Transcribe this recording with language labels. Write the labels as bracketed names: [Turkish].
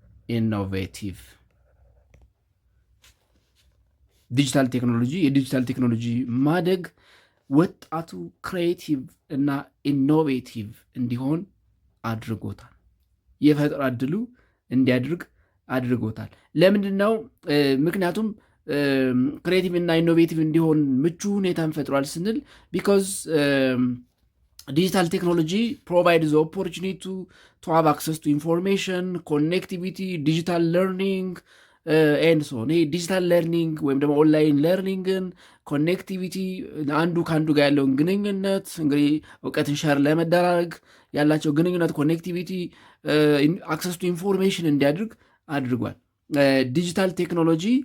[Amharic] ኢኖቬቲቭ ዲጂታል ቴክኖሎጂ የዲጂታል ቴክኖሎጂ ማደግ ወጣቱ ክሬቲቭ እና ኢኖቬቲቭ እንዲሆን አድርጎታል። የፈጠራ እድሉ እንዲያድርግ አድርጎታል። ለምንድን ነው? ምክንያቱም ክሬቲቭ እና ኢኖቬቲቭ እንዲሆን ምቹ ሁኔታን ፈጥሯል ስንል [English] ቢኮዝ digital technology provides the opportunity to have access to information, connectivity, digital learning, and so on. [Amharic] ዲጂታል ለርኒንግ ወይም ደግሞ ኦንላይን ለርኒንግን ኮኔክቲቪቲ አንዱ ከአንዱ ጋር ያለውን ግንኙነት እንግዲህ እውቀትን ሸር ለመደራረግ ያላቸው ግንኙነት ኮኔክቲቪቲ፣ አክሰስ ቱ ኢንፎርሜሽን እንዲያድርግ አድርጓል። ዲጂታል ቴክኖሎጂ